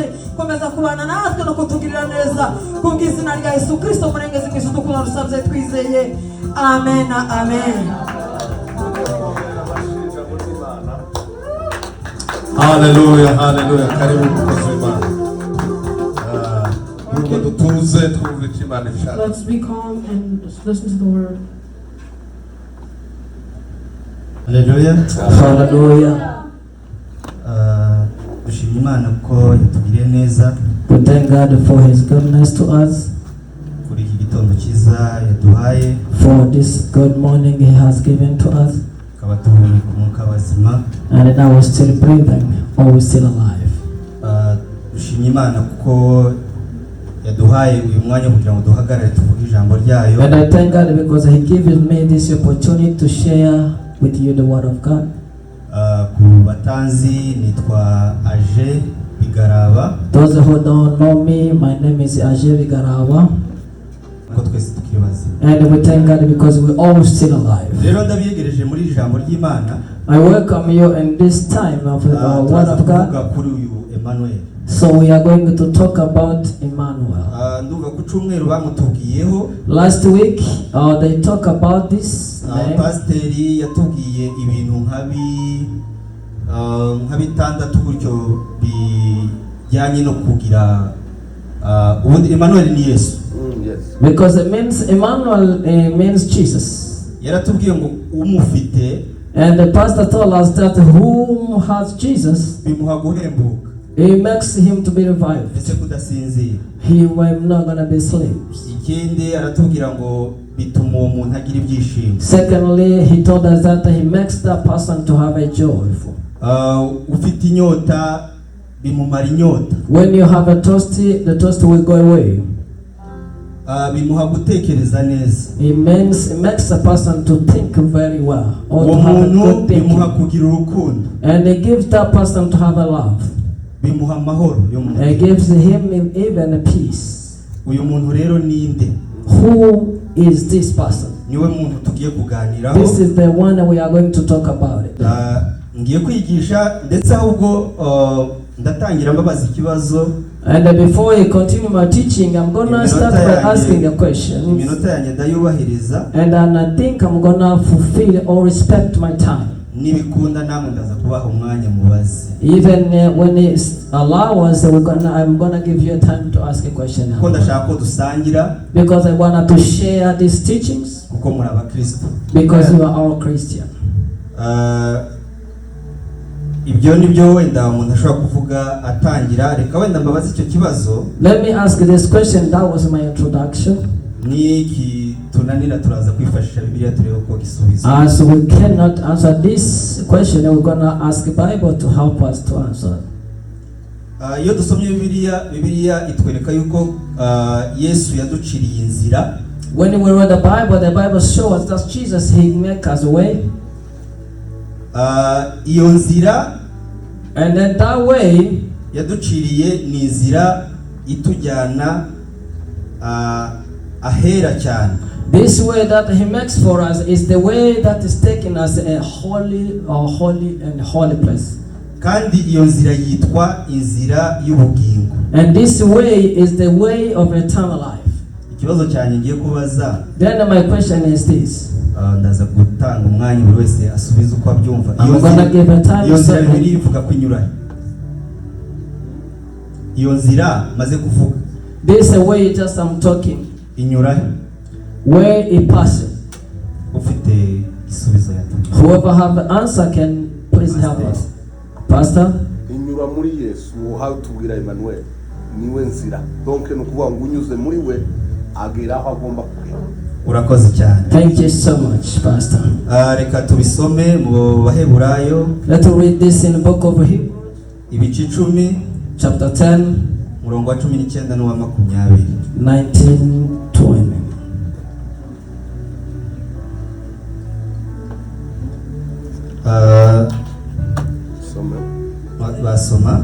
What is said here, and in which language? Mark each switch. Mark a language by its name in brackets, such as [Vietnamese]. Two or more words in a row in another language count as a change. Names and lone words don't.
[Kinyarwanda] Komeza kubana natwe no kutugirira neza kubw'izina rya Yesu Kristo murengezi mwiza udukunda, rusabye twizeye. Amen, amen. Hallelujah, hallelujah. Karibu mukozi w'Imana. Nubwo dutuze twumve icyo Imana ishaka. [English] Let's be calm and listen to the word. Hallelujah. Hallelujah. [Kinyarwanda] Dushimira Imana ko yatugiriye neza. [English] We thank God for his goodness to us, [Kinyarwanda] Kuri iki gitondo cyiza yaduhaye. [English] for this good morning he has given to us, [Kinyarwanda] Akaba tubonye umwuka w'abazima. [English] and now we're still breathing, or we're still alive. [Kinyarwanda] Dushimira Imana kuko yaduhaye uyu mwanya kugira ngo duhagarare tuvuge ijambo ryayo. [English] And I thank God because he gave me this opportunity to share with you the word of God. [Kinyarwanda] Ku batanzi nitwa Aje Bigaraba. [English] Those who don't know me, my name is Aje Bigaraba, [Kinyarwanda] Ko twese tukiri bazima. [English] and we thank God because we're all still alive. [Kinyarwanda] Rero ndabiyegereje muri ijambo ry'Imana. [English] I welcome you in this time of the word of God. [Kinyarwanda] Tuvuga kuri uyu Emmanuel. [English] So we are going to talk about Emmanuel. [Kinyarwanda] Nduga ku cyumweru bamutubwiyeho. [English] Last week, they talk about this name. [Kinyarwanda] Pasiteri yatubwiye ibintu nk'abitandatu gutyo bijyanye no kugira ubundi Emmanuel ni Yesu. [English] Because it means Emmanuel means Jesus. [Kinyarwanda] Yaratubwiye ngo umufite [English] And the pastor told us that whom has Jesus, [Kinyarwanda] bimuha guhembuka [English] he makes him to be revived. [Kinyarwanda] ndetse kudasinzira. [English] He will not gonna be slaves. [Kinyarwanda] Ikindi aratubwira ngo bituma uwo muntu agira ibyishimo. [English] Secondly, he told us that he makes that person to have a joyful. [Kinyarwanda] Ufite inyota bimumara inyota. [English] When you have a thirsty, the thirst will go away. [Kinyarwanda] Bimuha gutekereza neza. [English] It makes a person to think very well, or to [Kinyarwanda] Uwo [English] have a [Kinyarwanda] muntu [English] good thinking. [Kinyarwanda] bimuha kugira urukundo. [English] And it gives that person to have a love. [Kinyarwanda] Bimuha amahoro yo mu [English] It [Kinyarwanda] mutima. [English] gives him even a peace. [Kinyarwanda] Uyu muntu rero ninde? [English] Who is this person? [Kinyarwanda] Niwe muntu tugiye kuganiraho. [English] This is the one that we are going to talk about it. [Kinyarwanda] Ngiye kwigisha ndetse ahubwo ndatangira mbabaza ikibazo. [English] And before I continue my teaching, I'm gonna start by asking a question. [Kinyarwanda] Iminota yanjye ndayubahiriza. [English] And I think I'm gonna fulfill or respect my time. [Kinyarwanda] Nibikunda namwe ndaza kubaha umwanya mubaze. [English] Even when it's allow us, I'm gonna give you a time to ask a question. [Kinyarwanda] Kuko ndashaka ko dusangira. [English] Because I want to share these teachings. [Kinyarwanda] Kuko muri abakristo. [English] Because you are all Christian. [Kinyarwanda] Ibyo nibyo wenda umuntu ashobora kuvuga atangira. Reka wenda mbabaze icyo kibazo. [English] Let me ask this question. That was my introduction. [Kinyarwanda] Niki tunanira turaza kwifashisha Bibiliya turebe uko gisubiza. [English] As we cannot answer this question, we're gonna ask the Bible to help us to answer. [Kinyarwanda] Iyo dusomye Bibiliya itwereka yuko Yesu yaduciriye inzira. [English] When we read the Bible shows us that Jesus, he make us a way. [Kinyarwanda] Iyo nzira, [English] and then that way [Kinyarwanda] yaduciriye ni inzira itujyana ahera cyane. [English] This way that he makes for us is the way that is taking us a holy and holy place. [Kinyarwanda] kandi iyo nzira yitwa inzira y'ubugingo. [English] And this way is the way of eternal life. [Kinyarwanda] Ikibazo cyane ngiye kubaza, [English] Then my question is this. [Kinyarwanda] ndaza gutanga umwanya buri wese asubiza uko abyumva. [English] I'm gonna give a time [Kinyarwanda] iyo nzira [English] certain. [Kinyarwanda] bibiri ivuga ko inyuranye. Iyo nzira maze kuvuga [English] This is the way just I'm talking. [Kinyarwanda] inyuranye. [English] Where it passes. [Kinyarwanda] Ufite isubizo yatuma. [English] Whoever have the answer can please help us. Pastor? [Kinyarwanda] inyura muri Yesu uhawe tubwira Emmanuel niwe nzira donc ni ukuvuga ngo unyuze muri we agera aho agomba kugera. Urakoze cyane. [English] Thank you so much, Pastor. [Kinyarwanda] Reka tubisome mu Baheburayo [English] Let's read this in the book of Hebrews, [Kinyarwanda] ibice 10 [English] chapter 10, [Kinyarwanda] murongo wa 19 n'uwa 20. [English] 19-20. [Kinyarwanda] Basoma.